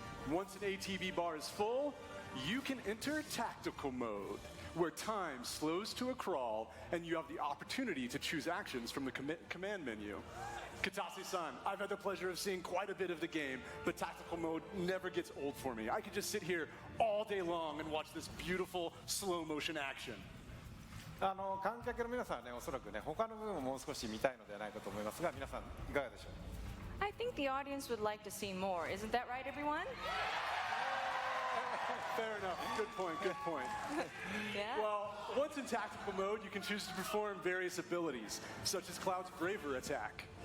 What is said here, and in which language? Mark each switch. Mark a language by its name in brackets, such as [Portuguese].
[English] Once an ATB bar is full, you can enter tactical mode, where time slows to a crawl and you have the opportunity to choose actions from the command menu. Katase-san, I've had the pleasure of seeing quite a bit of the game, but tactical mode never gets old for me. I could just sit here all day long and watch this beautiful slow motion action. [Japanese] 観客の皆さんはね、おそらくね、他の部分ももう少し見たいのではないかと思いますが、皆さんいかがでしょう。 [English] I think the audience would like to see more. Isn't that right, everyone? Fair enough. Good point. Good point. Yeah? Well, once in tactical mode, you can choose to perform various abilities, such as Cloud's Braver attack.